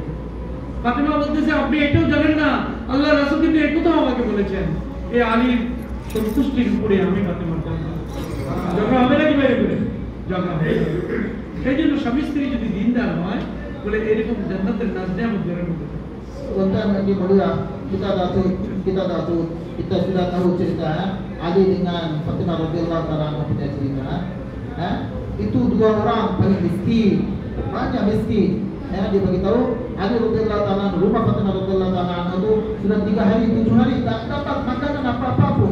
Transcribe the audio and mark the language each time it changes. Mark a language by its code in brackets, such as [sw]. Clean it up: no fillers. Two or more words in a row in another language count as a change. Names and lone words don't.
[bn] ফাতেমা বলতেছে আপনি এটাও জানেন না আল্লাহ রাসূল কিন্তু এই কথা আমাকে বলেছেন, এই আলীর সন্তুষ্টির উপরে আমি ফাতেমার কথা ঝগড়া হবে নাকি? বাইরে করে ঝগড়া হবে। সেই জন্য স্বামী স্ত্রী যদি দিনদার হয় বলে এরকম জান্নাতের নাজনিয়ামত ঘরের মধ্যে। [ms] Tuan-tuan yang dimulia, kita sudah tahu cerita Ali dengan Fatimah [ar] رضي الله تعالى عنها [ms] punya cerita. Itu dua orang paling miskin, banyak miskin. Dia beritahu Ali [ar] رضي الله تعالى عنها, [ms] rumah Fatimah [ar] رضي الله تعالى عنها [ms] itu sudah 3 hari 7 hari tak dapat makanan apa-apa pun.